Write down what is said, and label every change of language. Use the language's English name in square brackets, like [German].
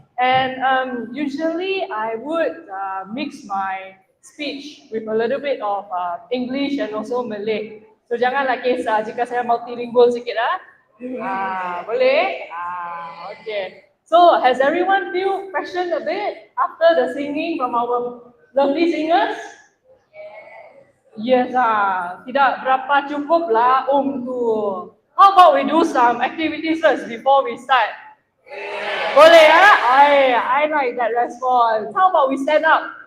[English] And usually I would mix my speech with a little bit of English and also Malay. [Malay] So janganlah kisah jika saya multilingual sikit lah. Boleh? Okay. [English] So has everyone feel passionate a bit after the singing from our lovely singers? [Malay] Yes, tidak berapa cukup lah tu. [English] How about we do some activities first before we start? [Malay] Boleh ya? [English] I like that response. How about we stand up?